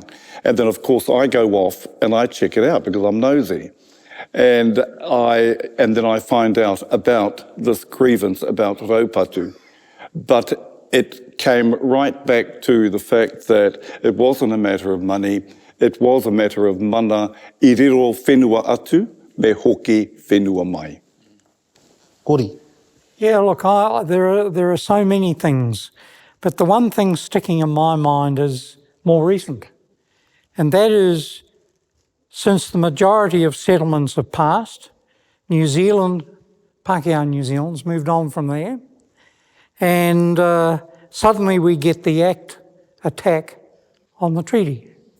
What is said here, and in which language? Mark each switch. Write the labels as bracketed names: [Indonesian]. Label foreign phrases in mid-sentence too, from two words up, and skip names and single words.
[English] And then of course I go off and I check it out because I'm nosy. And then I find out about this grievance about Raupatu. But it came right back to the fact that it wasn't a matter of money, it was a matter of mana, [Māori] I riro whenua atu, me hoki whenua mai. [English] Kori. Yeah, look, there are so many things, but the one thing sticking in my mind is more recent, and that is, since the majority of settlements have passed, New Zealand, Pākehā New Zealand's moved on from there, and suddenly we get the attack on the treaty.